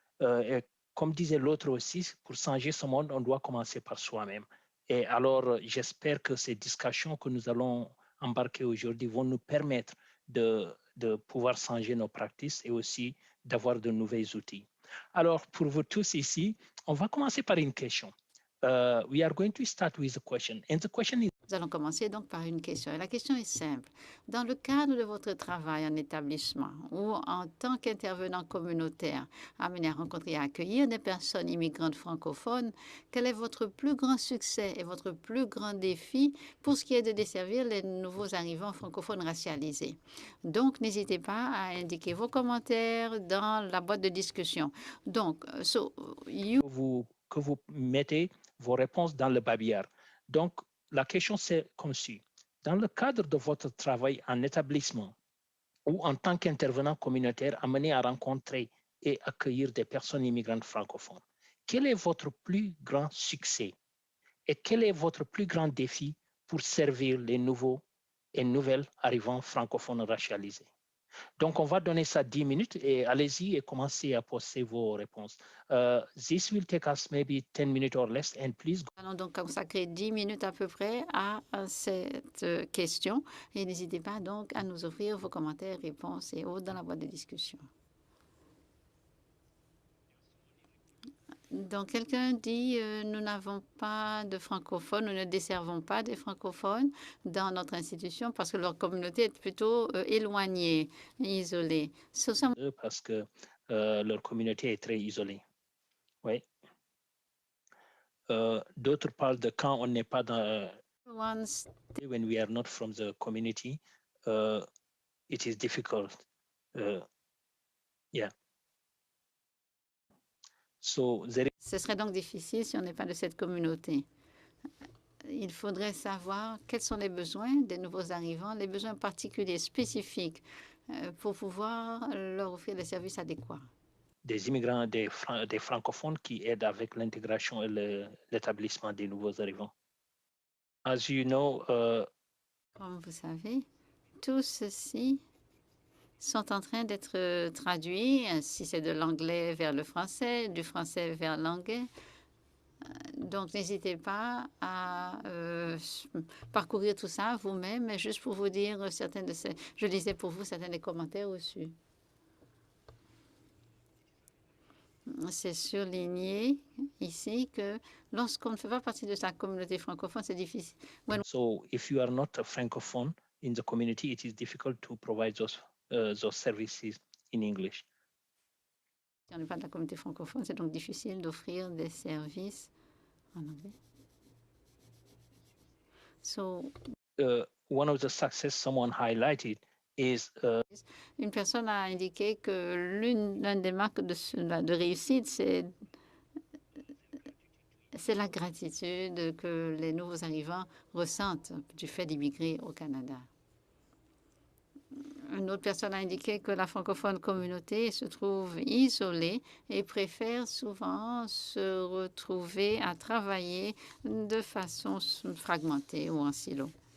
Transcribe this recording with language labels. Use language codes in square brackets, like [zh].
[fr] Et comme disait l'autre aussi, pour changer ce monde, on doit commencer par soi-même. Et alors, j'espère que ces discussions que nous allons embarquer aujourd'hui vont nous permettre de pouvoir changer nos pratiques et aussi d'avoir de nouveaux outils. Alors, pour vous tous ici, on va commencer par une question. [en] We are going to start with a question. And the question is... [fr] Nous allons commencer donc par une question. Et la question est simple. Dans le cadre de votre travail en établissement ou en tant qu'intervenant communautaire amené à rencontrer et à accueillir des personnes immigrantes francophones, quel est votre plus grand succès et votre plus grand défi pour ce qui est de desservir les nouveaux arrivants francophones racialisés? Donc, n'hésitez pas à indiquer vos commentaires dans la boîte de discussion. Donc, que vous mettez vos réponses dans le babillard. Donc, la question c'est comme suit. Dans le cadre de votre travail en établissement ou en tant qu'intervenant communautaire amené à rencontrer et accueillir des personnes immigrantes francophones, quel est votre plus grand succès et quel est votre plus grand défi pour servir les nouveaux et nouvelles arrivants francophones racialisés? Donc, on va donner ça 10 minutes et allez-y et commencez à poser vos réponses. [en] This will take us maybe 10 minutes or less and please. [fr] Nous allons donc consacrer 10 minutes à peu près à cette question et n'hésitez pas donc à nous offrir vos commentaires, réponses et autres dans la boîte de discussion. Donc, quelqu'un dit nous n'avons pas de francophones, nous ne desservons pas des francophones dans notre institution parce que leur communauté est plutôt éloignée, isolée. Parce que leur communauté est très isolée. Oui. D'autres parlent de quand on n'est pas dans... [en] When we are not from the community, it is difficult. Yeah. [fr] Ce serait donc difficile si on n'est pas de cette communauté. Il faudrait savoir quels sont les besoins des nouveaux arrivants, les besoins particuliers, spécifiques, pour pouvoir leur offrir les services adéquats. Des immigrants, des francophones qui aident avec l'intégration et l'établissement des nouveaux arrivants. [en] As you know, [fr] comme vous savez, tout ceci sont en train d'être traduits, si c'est de l'anglais vers le français, du français vers l'anglais. Donc, n'hésitez pas à parcourir tout ça vous-même, mais juste pour vous dire certains de ces... Je lisais pour vous certains des commentaires reçus. C'est surligné ici que lorsqu'on ne fait pas partie de sa communauté francophone, c'est difficile. [en] So, if you are not a francophone in the community, it is difficult to provide those services in English. [fr] Si on n'est pas de la communauté francophone, c'est donc difficile d'offrir des services en anglais. [en] So, one of the success someone highlighted is [fr] une personne a indiqué que l'une des marques de réussite, c'est la gratitude que les nouveaux arrivants ressentent du fait d'immigrer au Canada. Une autre personne a indiqué que la francophone communauté se trouve isolée et préfère souvent se retrouver à travailler de façon fragmentée ou en silo.